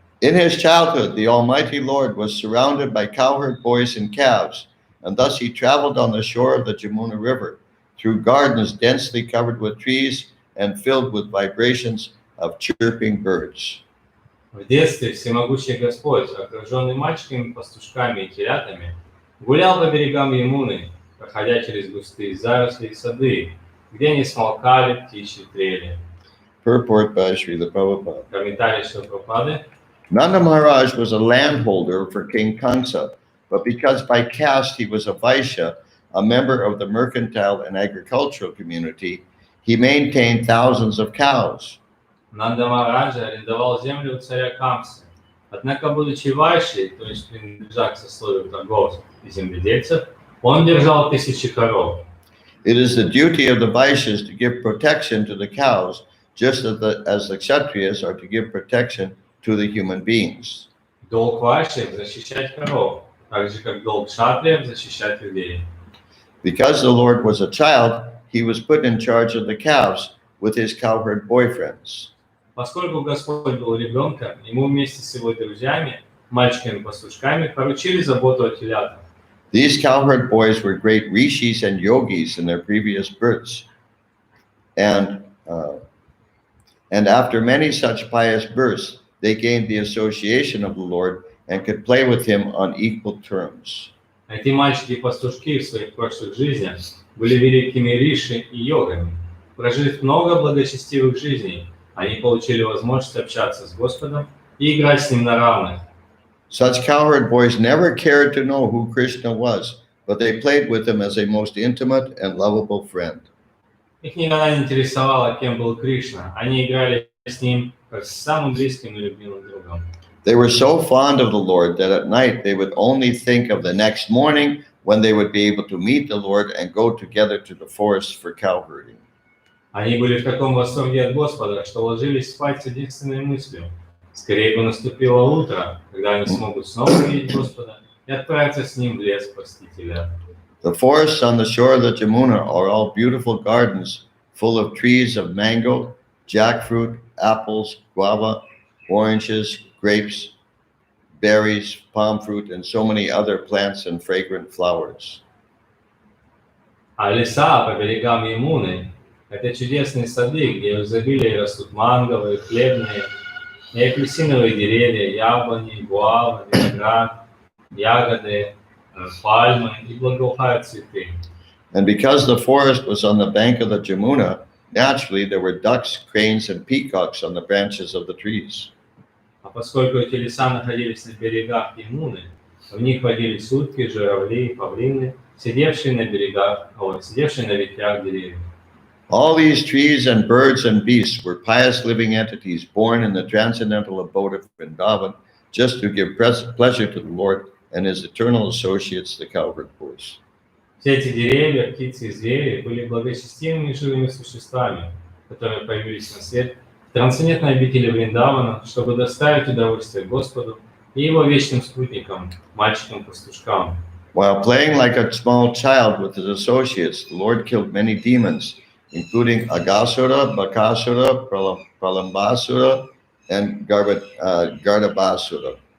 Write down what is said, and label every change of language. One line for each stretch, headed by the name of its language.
English: In his childhood, the Almighty Lord was surrounded by cowherd boys and calves, and thus he traveled on the shore of the Jamuna River, through gardens densely covered with trees and filled with vibrations of chirping birds.
Russian: В детстве всемогущий Господь, окруженный мальчиками, пастушками и телятами, гулял по берегам Ямуны, проходя через густые заросли и сады, где не смолкали птичьи трели.
English: Purport by Srila Prabhupada.
Russian: Комментарий Шрилы Прабхупады.
English: Nanda Maharaj was a landholder for King Kansa, but because by caste he was a Vaishya, a member of the mercantile and agricultural community, he maintained thousands of cows.
Russian: Нанда Махараджа арендовал землю у царя Камсы. Однако, будучи вайшей, то есть принадлежа к сословию торговцев и земледельцев, он держал тысячи коров.
English: It is the duty of the Vaishyas to give protection to the cows, just as the Kshatriyas are to give protection to the human beings.
Russian: Долг вайшев защищать коров, так же как долг кшатриев защищать людей.
English: Because the Lord was a child, he was put in charge of the calves with his cowherd boyfriends.
Russian: Поскольку Господь был ребенком, ему вместе с его друзьями, мальчиками-пастушками, поручили заботу о телятах.
English: These cowherd boys were great rishis and yogis in their previous births. And after many such pious births, they gained the association of the Lord and could play with him on equal terms.
Russian: Эти мальчики и пастушки в своих прошлых жизнях были великими риши и йогами. Прожив много благочестивых жизней, они получили возможность общаться с Господом и играть с Ним на равных.
English: Such cowherd boys never cared to know who Krishna was, but they played with him as a most intimate and lovable friend.
Russian: Их никогда не интересовало, кем был Кришна. Они играли с Ним как с самым близким и любимым другом.
English: They were so fond of the Lord that at night they would only think of the next morning when they would be able to meet the Lord and go together to the forest for cowherding.
Russian: Они были в таком восторге от Господа, что ложились спать с единственной мыслью. Скорее бы наступило утро, когда они смогут снова увидеть Господа и отправиться с Ним в лес Спасителя.
English: The forests on the shore of the Jamuna are all beautiful gardens full of trees of mango, jackfruit, apples, guava, oranges, grapes, berries, palm fruit, and so many other plants and fragrant flowers.
Russian: А леса по берегам Ямуны – это чудесные сады, где в изобилии растут манговые, хлебные и апельсиновые деревья, яблони, гуава, виноград, ягоды, пальмы и благоухают цветы.
English: And because the forest was on the bank of the Jamuna, naturally there were ducks, cranes, and peacocks on the branches of the trees.
Russian: А поскольку эти леса находились на берегах Ямуны, в них водились утки, журавли и павлины, сидевшие на ветвях деревьев.
English: All these trees and birds and beasts were pious living entities born in the transcendental abode of Vrindavan just to give pleasure to the Lord and his eternal associates, the cowherd boys.
Russian: Все эти деревья, птицы и звери были благочестивыми живыми существами, которые появились на свет в трансцендентной обители Вриндавана, чтобы доставить удовольствие Господу и его вечным спутникам, мальчикам-пастушкам.
English: While playing like a small child with his associates, the Lord killed many demons, including Agasura, Bakasura, Pralambasura, and Gardabasura.